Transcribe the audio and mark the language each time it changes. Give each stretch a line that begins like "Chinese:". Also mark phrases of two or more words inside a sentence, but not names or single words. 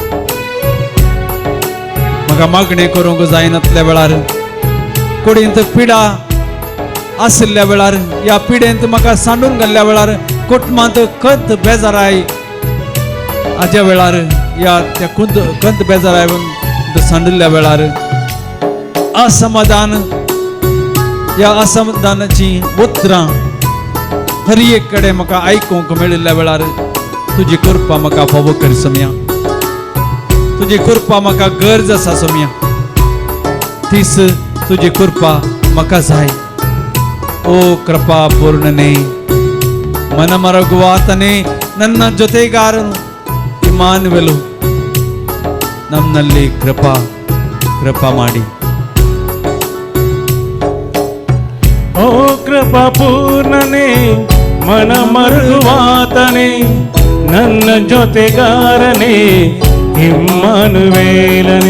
Konkani: म्हाका मागणें करूंक जायनातल्या वेळार, कुडींत पिडा आशिल्ल्या वेळार, ह्या पिडेंत म्हाका सांडून घाल्ल्या वेळार, कुटुंबांत खंत बेजाराय हाज्या वेळार, या त्या खंत बेजाराय सांडिल्ल्या वेळार, असमाधान, या असमाधानाची उतरां हर एक कडेन म्हाका आयकूंक मेळिल्ल्या वेळार तुझी कृपा म्हाका फावो कर सम्या. तुझी कृपा म्हाका गरज आसा सम्या. तीस तुझी कृपा म्हाका जाय.
Kannada: ಓ ಕೃಪಾ ಪೂರ್ಣನೇ, ಮನಮರಗುವಾತನೇ, ನನ್ನ ಜೊತೆಗಾರನು ಇಮ್ಮಾನುವೆಲು, ನಮ್ಮಲ್ಲಿ ಕೃಪಾ ಮಾಡಿ. ಓ ಕೃಪಾ ಪೂರ್ಣನೇ, ಮನಮರುಗುವಾತನೇ, ನನ್ನ ಜೊತೆಗಾರನೇ, ಇಮ್ಮಾನುವೇಲನೇ.